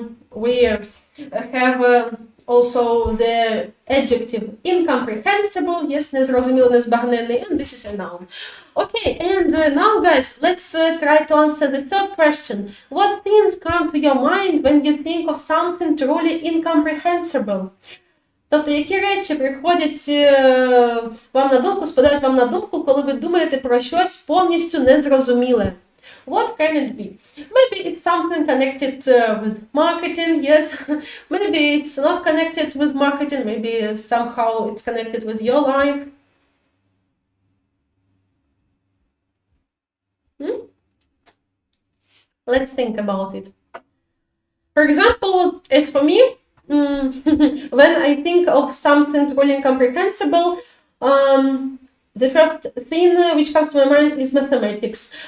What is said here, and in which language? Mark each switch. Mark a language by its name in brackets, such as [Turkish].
[English] We have also the adjective incomprehensible, yes, [Ukrainian] незрозуміло, незбагненний, [English] and this is a noun. Okay, and now, guys, let's try to answer the third question. What things come to your mind when you think of something truly incomprehensible? [Ukrainian] Тобто, які речі приходять вам на думку, спадають вам на думку, коли ви думаєте про щось повністю незрозуміле? [English] What can it be? Maybe it's it's something connected with marketing, yes. Maybe it's not connected with marketing, maybe somehow it's connected with your life. Let's think about it. For example, as for me, when I think of something truly incomprehensible, the first thing which comes to my mind is mathematics.